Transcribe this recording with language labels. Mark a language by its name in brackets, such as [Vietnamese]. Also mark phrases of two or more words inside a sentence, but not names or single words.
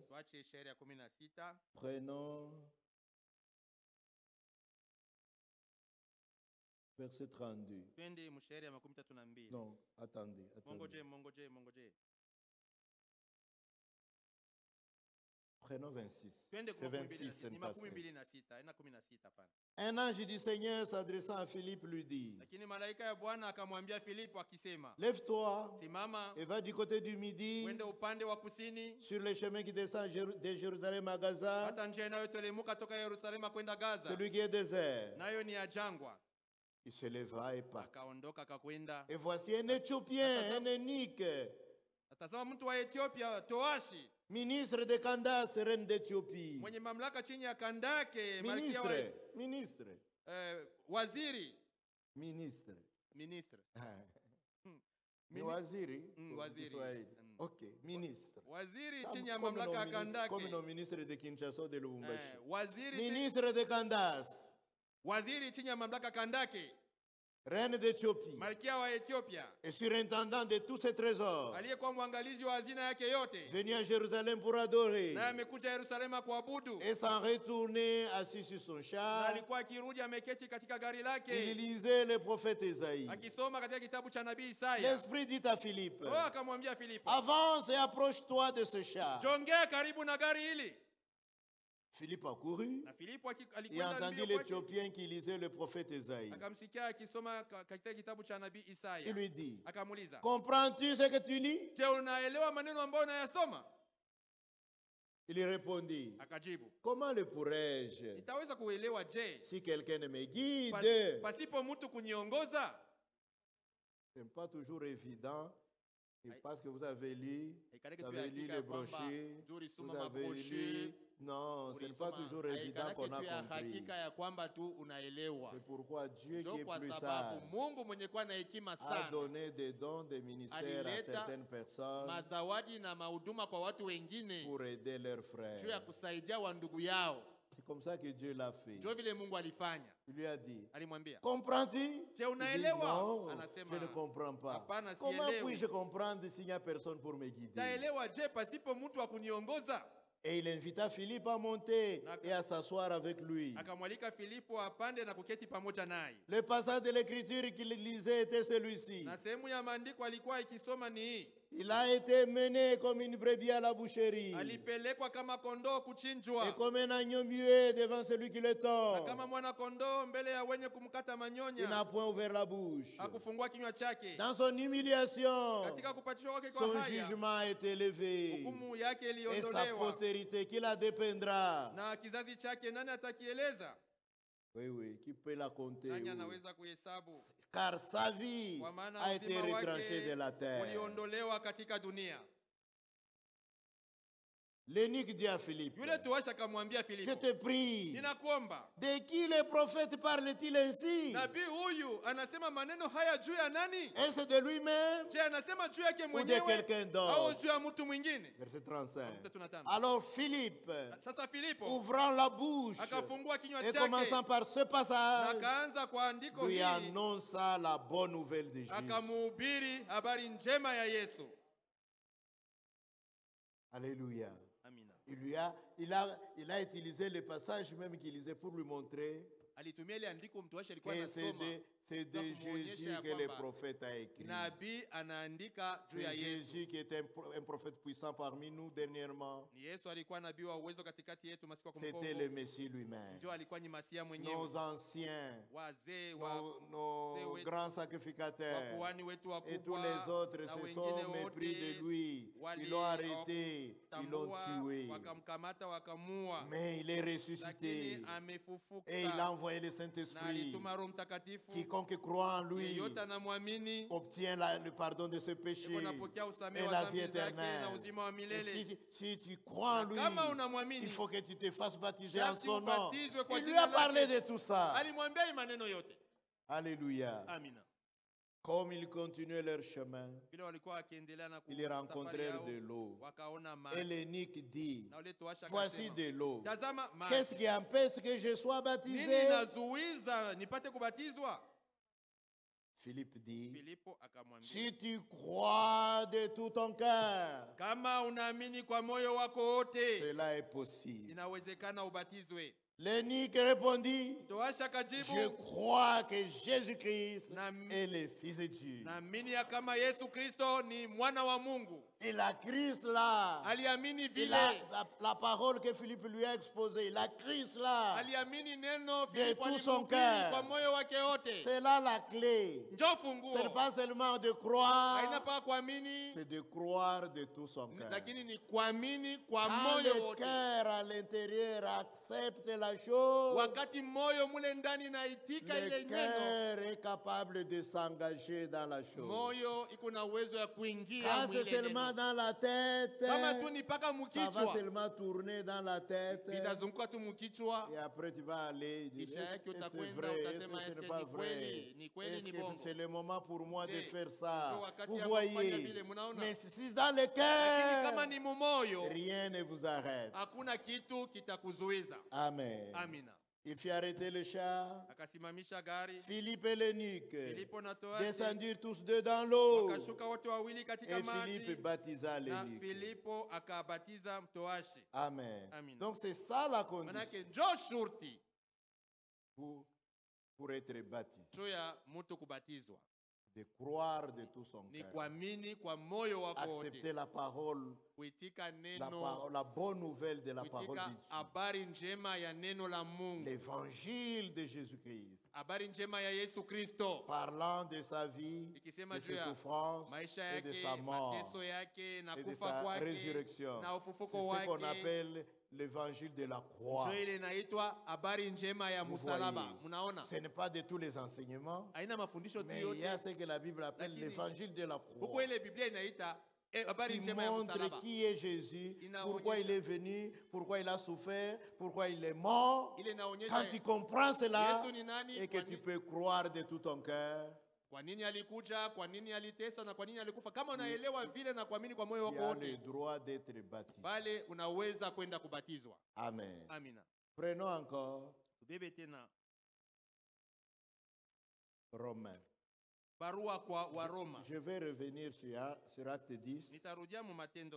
[Swahili] Tuache shairi ya 16. [French] Prenons verset 32. [Swahili] Twende mshairi ya 32. [French] Non, attendez, attendez. [Swahili] Mongoje. [French] Prenons 26. [Swahili] Twende [French] C'est 26, ce [Swahili] ni [French] n'est pas [Swahili] makumi 16. mbili na sita, haina 16 hapana. [French] Un ange du Seigneur s'adressant à Philippe lui dit, [Swahili] Lakini malaika ya Bwana akamwambia Filipo akisema, [French] lève-toi [Swahili] simama [French] et va du côté du midi [Swahili] uende upande wa kusini [French] sur le chemin qui descend de Jérusalem à Gaza, [Swahili] hata njia inayoteremka toka Yerusalema kwenda Gaza, [French] celui qui est désert. [Swahili] nayo ni ya jangwa. [French] Il se leva et partit. [Swahili] Akaondoka akakwenda. [French] Et voici un Éthiopien, un eunuque, [Swahili] Atazama mtu wa Ethiopia, toashi, [French] ministre de Candace, reine d'Éthiopie. [Swahili] mwenye mamlaka chini ya Kandake, malkia wa [French] Ministre. [Swahili] waziri, [French] Ministre. ministre. [Swahili] Ni waziri? Waziri. [French] Kiswahili. Ok, ministre. [Swahili] Waziri chini ya mamlaka ya Kandake. [French] Comme nos ministres de Kinshasa ou de Lubumbashi. [Swahili] Waziri [French] Ministre de Candace, [Swahili] waziri chini ya mamlaka Kandake, [French] reine d'Éthiopie, [Swahili] malkia wa Ethiopia, [French] et surintendant de tous ses trésors, [Swahili] aliyekuwa mwangalizi wa hazina yake yote, [French] venu à Jérusalem pour adorer, [Swahili] naye amekuja Yerusalema kuabudu, [French] et s'en retourner assis sur son [Swahili] na [French] char, [Swahili] alikuwa akirudi ameketi katika gari [French] il [Swahili] lake [French] lisait le prophète Isaïe. [Swahili] akisoma katika kitabu cha nabii Isaya. [French] L'Esprit dit à Philippe, [Swahili] Akamwambia Filipo, [French] avance et approche-toi de ce char. [Swahili] jongea karibu na gari hili. [French] Philippe a couru [Swahili] Na Filipo [French] et [Swahili] alikwenda [French] entendit [Swahili] mbio kwake, [French] l'Éthiopien qui lisait le prophète Isaïe. [Swahili] akamsikia akisoma katika kitabu cha nabii [French] Il [Swahili] Isaya. [French] lui dit, [Swahili] Akamuuliza, [French] comprends-tu ce que tu lis? [Swahili] je, unaelewa maneno ambayo unayasoma? [French] Il répondit, [Swahili] Akajibu, [French] comment le pourrais-je [Swahili] nitaweza kuelewa je [French] si quelqu'un ne me guide? [Swahili] pasipo mtu kuniongoza? [French] Ce n'est pas toujours évident. Et parce que vous avez lu [Swahili] Haikaleki [French] Vous tu avez [Swahili] ya [French] lu [Swahili] hakika [French] les [Swahili] ya kwamba [French] brochures, [Swahili] juu ulisoma [French] vous avez [Swahili] mabrochure, [French] lu. Non, ce n'est pas toujours évident qu'on a compris. [Swahili] hakika ya kwamba tu unaelewa. [French] C'est pourquoi Dieu qui [Swahili] Ndio [French] est [Swahili] kwa [French] plus [Swahili] sababu [French] sage [Swahili] Mungu mwenye kuwa na hekima [French] a [Swahili] sana [French] donné des dons de ministère à [Swahili] Alileta [French] certaines personnes [Swahili] mazawadi na mahuduma kwa watu wengine [French] pour aider leurs [Swahili] juu ya [French] frères. [Swahili] kusaidia wa ndugu yao. [French] C'est comme ça que Dieu l'a fait. [Swahili] Ndio vile Mungu alifanya. [French] Il lui a dit, [Swahili] Alimwambia, [French] comprends-tu? [Swahili] je, [French] Il dit, [Swahili] unaelewa? [French] non, [Swahili] Anasema, [French] je ne comprends pas. [Swahili] hapana, [French] Comment [Swahili] sielewi. [French] puis-je comprendre s'il n'y a personne pour me guider? [Swahili] taelewa je pasipo mtu wa kuniongoza? [French] Et il invita Philippe à monter [Swahili] Naka- [French] et à s'asseoir avec lui. [Swahili] Akamwalika Filipo apande na kuketi pamoja naye. [French] Le passage de l'écriture qu'il lisait était celui-ci. [Swahili] Na sehemu ya maandiko alikuwa ikisoma ni hii: [French] Il a été mené comme une brebis à la boucherie [Swahili] alipelekwa kama kondoo [French] et [Swahili] kuchinjwa, [French] comme un agneau muet devant celui qui le [Swahili] na [French] tord. [Swahili] kama mwana kondoo mbele ya wenye kumkata [French] Il n'a [Swahili] manyonya, [French] point ouvert la bouche. [Swahili] hakufungua kinywa chake. [French] Dans son humiliation, [Swahili] Katika kupatishwa kwake kwa [French] son [Swahili] haya, [French] jugement a été élevé [Swahili] hukumu yake [French] et sa [Swahili] iliondolewa, [French] postérité qui la dépendra. [Swahili] na kizazi chake nani atakieleza? [French] Oui, oui, qui peut la compter? [Swahili] Nani [French] Oui. [Swahili] anaweza kuhesabu? [French] Car sa vie [Swahili] Kwa maana [French] a été [Swahili] uzima [French] retranchée de la [Swahili] wake [French] terre. [Swahili] uliondolewa katika dunia. [French] L'eunuque dit à Philippe, [Swahili] Yule towashi akamwambia [French] je [Swahili] Filipo, [French] te prie, [Swahili] ninakuomba, [French] de qui le prophète parle-t-il ainsi? [Swahili] nabii huyu anasema maneno haya juu ya nani? [French] Est-ce de lui-même [Swahili] Je, anasema juu yake [French] ou de [Swahili] mwenyewe [French] quelqu'un [Swahili] au [French] d'autre? [Swahili] juu ya mtu mwingine? [French] Verset 35. 35. Alors Philippe, [Swahili] Sasa Filipo [French] ouvrant la bouche [Swahili] akafungua kinywa [French] et [Swahili] chake [French] commençant par ce [Swahili] na [French] passage, [Swahili] akaanza kwa andiko [French] lui [Swahili] hili, [French] annonça la bonne nouvelle de Jésus. [Swahili] akamuhubiri habari njema ya Yesu. [French] Alléluia. [Swahili] Amina. [French] Il a utilisé le passage même qu'il lisait pour lui montrer [Swahili] Alitumia ile andiko mtuashi alikuwa [French] que [Swahili] anasoma. [French] c'est de Jésus que le prophète a écrit. [Swahili] Nabii anaandika juu ya [French] C'est [Swahili] Yesu. [French] Jésus qui est un prophète puissant parmi nous dernièrement. [Swahili] Ni Yesu alikuwa nabii wa uwezo katikati yetu masiku ya [French] C'était le [Swahili] kumkopo. [French] Messie lui-même. [Swahili] Ndio alikuwa ni Masia [French] Nos [Swahili] mwenyewe. [French] anciens, [Swahili] Wazee wa [French] nos [Swahili] wetu, [French] grands sacrificateurs [Swahili] wakuhani wetu [French] et tous [Swahili] wakubwa [French] les autres [Swahili] na [French] se [Swahili] wengine [French] sont mépris [Swahili] wote [French] de lui. Ils l'ont arrêté, ils l'ont tué. [Swahili] wakamkamata wakamua, [French] Mais il est [Swahili] lakini [French] ressuscité [Swahili] amefufuka [French] et il a envoyé le [Swahili] na [French] Saint-Esprit. [Swahili] alituma Roho Mtakatifu. [French] Quiconque croit en lui [Swahili] Yeyote anamwamini [French] obtient le pardon de ses péchés [Swahili] unapokea usamehe [French] et [Swahili] wa [French] la [Swahili] dhambi [French] vie [Swahili] zake na [French] éternelle. [Swahili] uzima wa [French] Et [Swahili] milele. [French] si tu crois en [Swahili] Na [French] lui, [Swahili] kama unamwamini, [French] il faut que tu te fasses baptiser en [Swahili] sharti [French] son nom. [Swahili] ubatizwe kwa [French] Il lui [Swahili] jina [French] a parlé [Swahili] lake. [French] de tout ça. [Swahili] Alimwambia hii maneno yote. [French] Alléluia. [Swahili] Amina. [French] Comme ils continuaient leur chemin, [Swahili] Vile walikuwa wakiendelea na [French] ils rencontrèrent de l'eau. [Swahili] wakaona [French] Et [Swahili] maji. [French] l'eunuque dit, [Swahili] Na ule towashi [French] voici [Swahili] akasema, [French] de l'eau. [Swahili] tazama [French] Qu'est-ce [Swahili] maji. [French] qui empêche que je sois [Swahili] Nini [French] baptisé? [Swahili] nazuiza nipate kubatizwa? [French] Philippe dit, [Swahili] Filipo akamwambia, [French] si tu crois de tout ton cœur, [Swahili] kama unaamini kwa moyo wako wote, [French] cela est possible. [Swahili] inawezekana ubatizwe. [French] L'eunuque répondit, [Swahili] Towashi [French] je [Swahili] akajibu, [French] crois que Jésus-Christ [Swahili] Nam- [French] est le Fils de Dieu. [Swahili] naamini ya kama Yesu Kristo ni mwana wa Mungu. [French] Il a cru cela. [Swahili] aliamini [French] Il a, [Swahili] vile, [French] la parole que Philippe lui a exposée, il a cru cela. [Swahili] aliamini neno [French] De [Swahili] Filipo [French] tout son [Swahili] alimhubiri [French] cœur. [Swahili] kwa moyo wake wote. [French] C'est là la clé. [Swahili] Njoo [French] Ce n'est [Swahili] funguo, [French] pas seulement de croire, [Swahili] haina pa kuamini, [French] c'est de croire de tout son cœur. [Swahili] lakini ni kuamini kwa [French] Quand [Swahili] moyo [French] le [Swahili] wote. [French] cœur à l'intérieur accepte la chose, [Swahili] Wakati moyo mule ndani naitika ile [French] le [Swahili] neno, [French] cœur est capable de s'engager dans la chose. [Swahili] moyo iko na uwezo ya kuingia [French] Quand c'est [Swahili] mwile [French] seulement [Swahili] neno. [French] dans la tête, [Swahili] Kama tu ni paka [French] ça va [Swahili] mukichwa, [French] seulement tourner dans la tête. [Swahili] itazunguka tu mukichwa, [French] Et après, tu vas aller dire, [Swahili] kisha [French] est-ce [Swahili] yake [French] que c'est [Swahili] utakwenda [French] vrai, est-ce [Swahili] utasema [French] que ce [Swahili] eske [French] n'est pas [Swahili] ni [French] vrai? [Swahili] kweli, ni kweli, [French] Est-ce [Swahili] ni [French] que [Swahili] bongo. [French] c'est le moment pour moi de [Swahili] Je, [French] faire ça? [Swahili] ndio wakati [French] Vous [Swahili] ya kufanya [French] voyez, [Swahili] vile, munaona? [French] mais si c'est dans le [Swahili] Lakini kama [French] cœur, [Swahili] ni mumoyo, [French] rien ne vous arrête. [Swahili] hakuna kitu kitakuzuiza. [French] Amen. [Swahili] Amina. [French] Il fit arrêter le char. [Swahili] Akasimamisha gari, [French] Philippe et l'eunuque [Swahili] Filipo na toashi [French] descendirent tous deux dans l'eau. [Swahili] wakashuka wote wawili katika [French] Et Philippe [Swahili] maji, [French] baptisa [Swahili] na [French] l'eunuque. [Swahili] Filipo akabatiza mtoashi. [French] Amen. [Swahili] Amina. [French] Donc c'est ça la condition [Swahili] Manake njoo shurti [French] pour être baptisé. [Swahili] juu ya mtu kubatizwa [French] De croire de tout son [Swahili] ni [French] cœur. [Swahili] kuamini kwa moyo wako [French] Accepter [Swahili] wote, [French] la parole, [Swahili] kuitika neno, [French] la bonne nouvelle de la parole de [Swahili] kuitika [French] Dieu. [Swahili] habari njema ya neno la Mungu, [French] L'évangile de Jésus-Christ. [Swahili] habari njema ya Yesu Kristo, [French] Parlant de sa vie, [Swahili] ikisema [French] de [Swahili] juu [French] ses [Swahili] ya [French] souffrances [Swahili] maisha [French] et de [Swahili] yake, [French] sa mort [Swahili] mateso yake na [French] et de [Swahili] kufa [French] sa [Swahili] kwake [French] résurrection. [Swahili] na [French] C'est [Swahili] ufufuko [French] ce qu'on [Swahili] wake. [French] appelle l'évangile de la croix. [Swahili] Ndio ile inaitwa habari njema ya [French] Vous [Swahili] msalaba. [French] voyez, [Swahili] Mnaona, [French] ce n'est pas de tous les enseignements, [Swahili] haina mafundisho tu [French] mais il y a [Swahili] yote, [French] ce que la Bible appelle [Swahili] Lakini, [French] l'évangile de la [Swahili] huko [French] croix, [Swahili] ile Biblia inaita habari [French] qui [Swahili] njema ya [French] montre [Swahili] msalaba. [French] qui est Jésus, [Swahili] Inaonyesha- [French] pourquoi il est venu, pourquoi il a souffert, pourquoi il est mort. [Swahili] Ile [French] Quand [Swahili] inaonyesha [French] tu comprends cela [Swahili] Yesu ni nani, [French] et que [Swahili] kwa [French] tu [Swahili] nini- [French] peux croire de tout ton cœur, [Swahili] kwa nini alikuja, kwa nini alitesa na kwa nini alikufa. Kama unaelewa vile na kuamini kwa moyo [French] tu [Swahili] wako [French] as le [Swahili] wote, [French] droit d'être baptisé. [Swahili] pale unaweza kwenda kubatizwa. [French] Amen. [Swahili] Amina. [French] Prenons encore [Swahili] Tubebe tena [French] Romains. [Swahili] barua kwa Waroma. [French] Je vais revenir sur Acte 10, [Swahili] Nitarudia mu Matendo